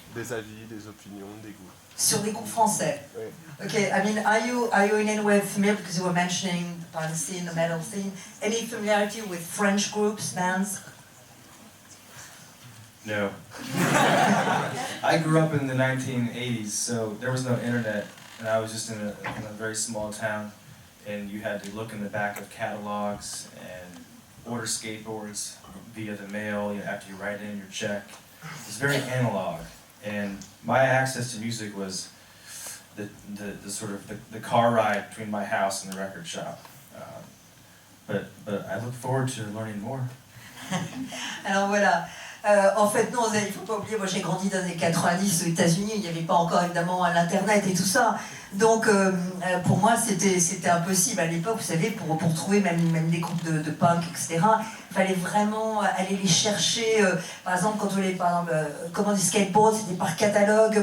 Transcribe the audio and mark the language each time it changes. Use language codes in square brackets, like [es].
[fr] des avis, des opinions, des goûts. Sur des groupes français. Oui. [en] Okay, I mean, are you in any way familiar, because you were mentioning the punk scene, the metal scene, any familiarity with French groups, bands? No. I grew up in the 1980s, so there was no internet, and I was just in a very small town, and you had to look in the back of catalogs and order skateboards via the mail after you write in your check. It was very analog, and my access to music was the sort of the car ride between my house and the record shop. But I look forward to learning more. [fr] Alors voilà. En fait, non, il ne faut pas oublier, moi j'ai grandi dans les années 90 aux États-Unis, il n'y avait pas encore évidemment l'internet et tout ça. Donc pour moi c'était impossible à l'époque, vous savez, pour trouver même des groupes de punk, etc. Il fallait vraiment aller les chercher. Par exemple, quand on voulait commander du skateboard, c'était par catalogue.